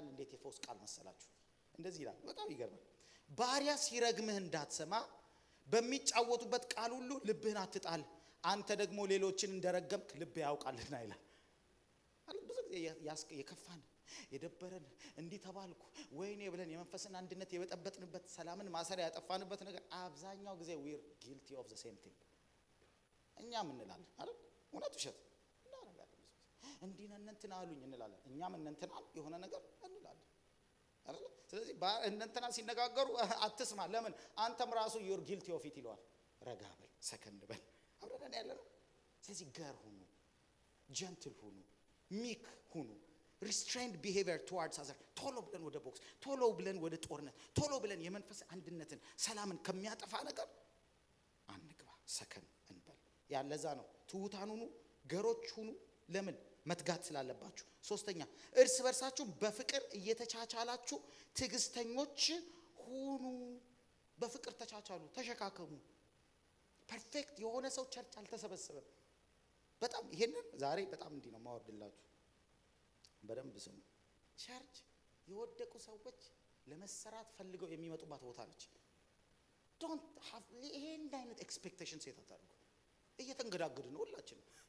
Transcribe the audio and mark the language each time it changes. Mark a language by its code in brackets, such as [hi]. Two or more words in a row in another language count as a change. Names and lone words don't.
[am] እንዴት የፈውስ ቃል መሰላችሁ እንደዚህ ይላል። በጣም ይገርማል። ባሪያ ሲረግምህ እንዳትሰማ በሚጫወቱበት ቃል ሁሉ ልብህን አትጣል አንተ ደግሞ ሌሎችን እንደረገምክ ልብ ያውቃልና ይላል። ብዙ ጊዜ የከፋን የደበረን እንዲህ ተባልኩ ወይኔ ብለን የመንፈስን አንድነት የበጠበጥንበት ሰላምን ማሰሪያ ያጠፋንበት ነገር አብዛኛው ጊዜ [en] we're guilty of the same thing [am] እኛም እንላለን አይደል እውነት ውሸት እናረጋለን። እንዲህ እንትና አሉኝ እንላለን እኛም እንትና የሆነ ነገር እንላለን አይደል። ስለዚህ እንትና ሲነጋገሩ አትስማ ለምን አንተም ራሱ you're [en] guilty of it [am] ይለዋል። ረጋ በል ሰከንድ በል አብረን ያለ ነው። ስለዚህ ገር ሁኑ ጀንትል ሁኑ ሚክ ሁኑ [en] restrained behavior towards others [am] ቶሎ ብለን ወደ ቦክስ ቶሎ ብለን ወደ ጦርነት ቶሎ ብለን የመንፈስ አንድነትን ሰላምን ከሚያጠፋ ነገር አንግባ ሰከን እንበል። ያለዛ ነው ትውታን ሁኑ ገሮች ሁኑ ለምን መትጋት ስላለባችሁ። ሶስተኛ እርስ በርሳችሁ በፍቅር እየተቻቻላችሁ ትዕግስተኞች ሁኑ። በፍቅር ተቻቻሉ ተሸካከሙ። ፐርፌክት የሆነ ሰው ቸርች አልተሰበሰበም። በጣም ይሄንን ዛሬ በጣም እንዲህ ነው ማወርድላችሁ በደንብ ስሙ። ቸርች የወደቁ ሰዎች ለመሰራት ፈልገው የሚመጡባት ቦታ ነች። [en] don't have [am] ይሄን አይነት ኤክስፔክቴሽን ሴት አታድርጉ። እየተንገዳገድን ነው ሁላችንም